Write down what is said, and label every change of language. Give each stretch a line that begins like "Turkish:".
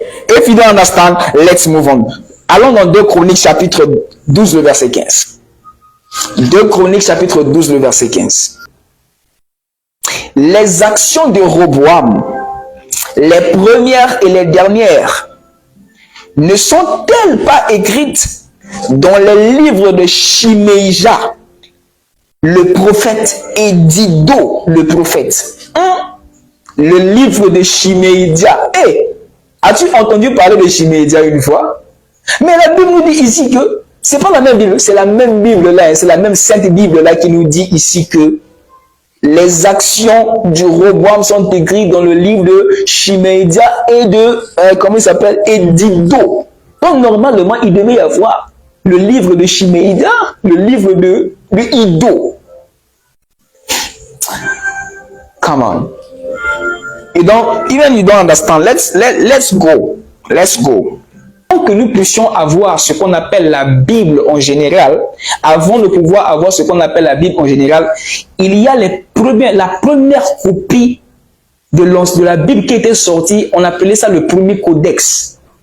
English: If you don't understand, let's move on.
French: Allons dans 2 Chroniques chapitre 12, le verset 15. 2 Chroniques chapitre 12, le verset 15. Les actions de Roboam, les premières et les dernières, ne sont-elles pas écrites dans le livre de Shimeïja, le prophète, et d'Iddo, le prophète? Le livre de Shimeïja. Hey, as-tu entendu parler de Shimeïja une fois? Mais la Bible nous dit ici que c'est pas la même Bible, c'est la même Bible là, c'est la même sainte Bible là qui nous dit ici que les actions du Roboam sont écrites dans le livre de Shimeïja et de, comment il s'appelle, et d'Iddo. Donc normalement, il devait y avoir le livre de Shimeïja, le livre de Iddo.
English: Come on.
French: Et donc,
English: even you don't understand, let's go. Let's go.
French: Pour que nous puissions avoir ce qu'on appelle la Bible en général, avant de pouvoir avoir ce qu'on appelle la Bible en général, il y a la première copie de la Bible qui était sortie, on appelait ça le premier codex.